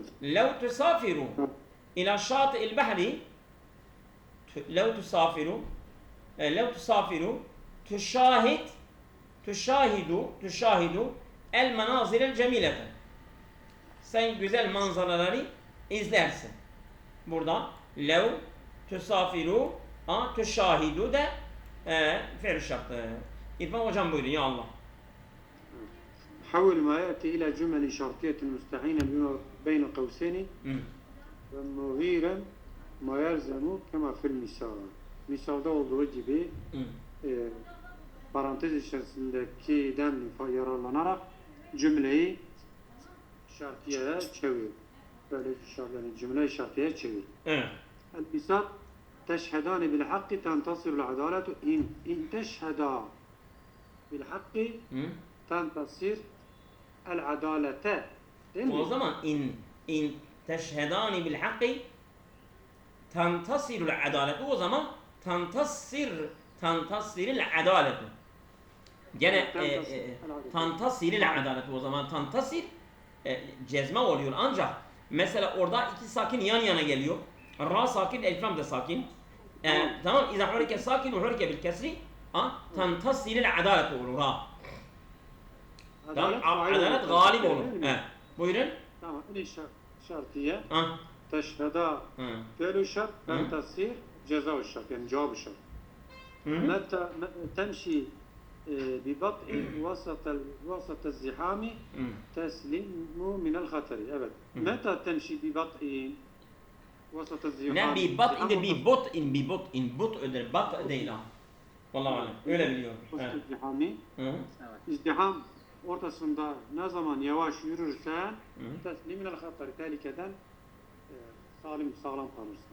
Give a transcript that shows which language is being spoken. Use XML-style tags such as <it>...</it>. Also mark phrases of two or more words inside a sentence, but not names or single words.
<ar>لو تسافر إلى شاطئ البحر لو تسافر تشاهد المناظر الجميلة.</ar> <tr>Sen güzel manzaraları izlersin. Burada</tr> <ar>لو تسافر تشاهد</ar> <tr>de fi'l şartı. İrfan hocam buyurun ya Allah.</tr> <ar>حول ما يأتي إلى جمل شرطية مستعينة بما بين قوسين ومغيرا ما يلزم كما في المثال.</ar> <tr>Misalda olduğu gibi parantez içerisindekiden yararlanarak cümleyi şartiye çevir. Böyle yani cümle şartiye çevir. Evet.</tr> <ar>المثال تشهدان بالحق تنتصر العدالة إن تشهدا بالحق</ar> <tr>Hı?</tr> <ar>تنتصر العدالة.</ar> <tr>Değil mi? O zaman</tr> <ar>إن تشهدان بالحق تنتصر العدالة,</ar> <tr>o zaman</tr> <ar>تنتصر العدالة.</ar> <tr>Gene</tr> <ar>تنتصر العدالة,</ar> <tr>o zaman tantasir cezme oluyor, ancak mesela orada iki sakin yan yana geliyor. Ra sakin, elif lam da sakin. Tamam,</tr> <ar>إذا حرك ساكن وحرك بالكسر تنتصر العدالة</ar> <tr>olur ha. Tamam, adalet galip olur. Buyurun. Tamam. İn şartiye Ha. teşheda fi'lu şart tentasir ceza şart yani cevap şart.</tr> <ar>متى تمشي ببطء وسط الزحام تسلم من الخطر.</ar> <tr>Evet.</tr> <ar>متى تمشي ببطء وسط الزحام.</ar> <tr>Ne bi bot öder, bat değil ha. Vallahi alem. Öyle biliyorum. Evet. İzdihami. İzdiham ortasında ne zaman yavaş yürürsen</tr> <ar>تسلم من الخطر,</ar> <tr>tehlikeden sağlam kalırsın.</tr>